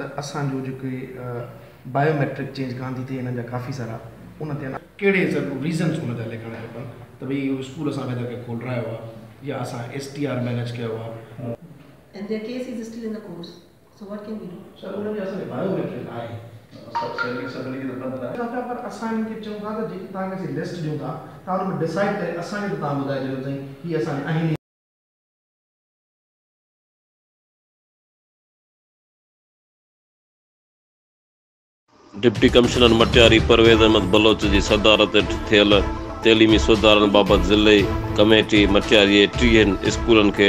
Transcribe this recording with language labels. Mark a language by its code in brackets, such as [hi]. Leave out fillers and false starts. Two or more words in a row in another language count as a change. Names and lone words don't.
[sd] असांजो जेके [en] biometric change [sd] कान थी थिए हिननि जा काफ़ी सारा उन ते कहिड़े रीज़न्स उन जा लिखणा खपनि त भई इहो स्कूल असां पंहिंजा खे खोलायो आहे या असां STR मैनेज कयो आहे। [en] And their case is still in the course. So what can we do? [sd] सर उन जो असांखे बायोमेट्रिक आहे पर असां इनखे चऊं था त जेकी तव्हांखे असीं लिस्ट ॾियूं था तव्हां हुन में डिसाइड करे असांखे त तव्हां ॿुधाए छॾियो साईं हीअ असांजे आहिनि। [en] Deputy Commissioner [sd] मटियारी परवेज़ अहमद बलोच जी सदारत थियल तैलीमी सुधारनि बाबति ज़िले कमेटी मटियारी 30 स्कूलनि खे